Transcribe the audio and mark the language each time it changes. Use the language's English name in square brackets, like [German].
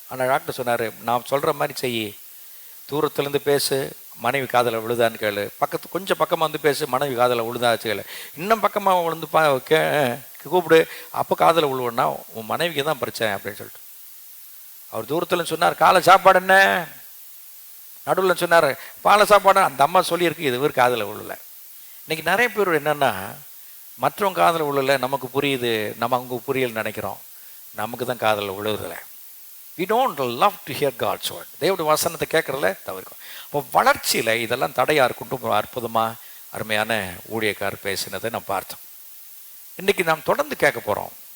[Tamil] ஆனால் டாக்டர் சொன்னார், நான் சொல்கிற மாதிரி செய்யி, தூரத்துலேருந்து பேசு, மனைவி காதில் விழுதான்னு கேளு, கொஞ்சம் பக்கமாக பேசு, மனைவி காதில் விழுதாச்சு கேளு, இன்னும் பக்கமாக விழுந்து கூப்பிடு, அப்போ காதில் விழுவுன்னா உன் மனைவிக்கு தான் பிரச்சனை அப்படின்னு சொல்லிட்டு அவர் தூரத்தில் சொன்னார். காலை சாப்பாடு என்ன, நடுவில் சொன்னார் பாலை சாப்பாடு, அந்த அம்மா சொல்லியிருக்கு, இது பேர் காதில் விழலை. இன்னைக்கு நிறைய பேர் என்னென்னா, மற்றவங்க காதில் விழலை, நமக்கு புரியுது, நம்ம அவங்க புரியல் நினைக்கிறோம், நமக்கு தான் காதில் விழுவுதில்லை. [English] We don't love to hear God's word. [Tamil] தேவனுடைய வசனத்தை கேட்கறதுல தவிர்க்கும். இப்போ வளர்ச்சியில் இதெல்லாம் தடையாக இருக்கட்டும். அற்புதமாக அருமையான ஊழியக்காரர் பேசினதை நம்ம பார்த்தோம். இன்றைக்கி நாம் தொடர்ந்து கேட்க போகிறோம்.